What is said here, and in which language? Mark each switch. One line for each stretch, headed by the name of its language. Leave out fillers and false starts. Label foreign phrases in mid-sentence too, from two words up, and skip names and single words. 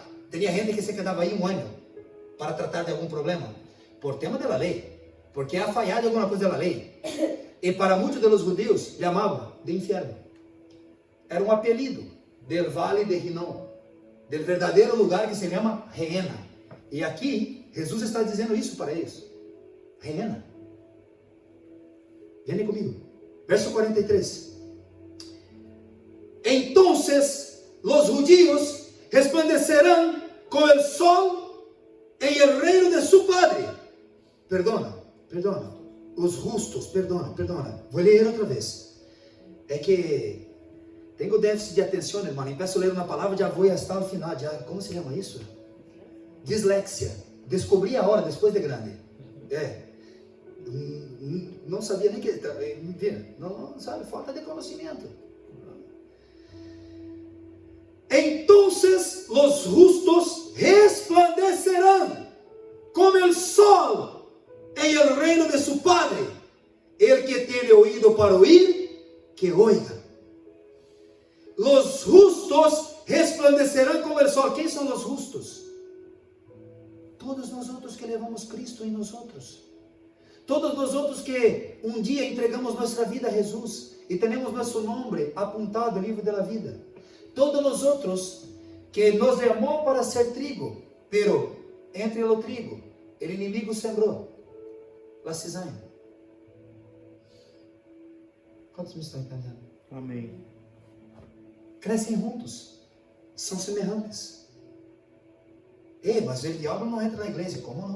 Portuguese: Tinha gente que se quedava aí um ano para tratar de algum problema, por tema da lei, porque ha falhado alguma coisa da lei. E para muitos dos judeus, chamavam de inferno. Era um apelido del Vale de Hinom, del verdadeiro lugar que se chama Gehenna. E aqui, Jesus está dizendo isso para eles. Gehenna. Vem comigo. Verso 43.
Spanish: Entonces, los judíos resplandecerán con el sol en el reino de su Padre.
Portuguese: Perdona. Os justos, perdona. Vou ler outra vez. É que tenho déficit de atenção, irmão. Empeço a ler uma palavra, já vou estar no final. Como se chama isso? Dislexia. Descobri a hora, depois de grande. não sabia nem que... Não sabe, falta de conhecimento.
Spanish: Entonces los justos resplandecerán como el sol en el reino de su Padre. El que tiene oído para oír, que oiga. Los justos resplandecerán como el sol. ¿Quién son los justos? Todos nosotros que
Portuguese: levamos Cristo em nosotros.
Spanish: Todos nosotros
Portuguese: que um dia entregamos nossa vida a Jesus e temos nosso nome apontado no livro da vida.
Spanish: Todos nosotros que nos llamó para ser trigo, pero entre
Portuguese: o trigo, o inimigo sembrou a cizaña. Quantos me estão entendendo? Amém. Crescem juntos, são semelhantes. Mas o diabo não entra na igreja, como não?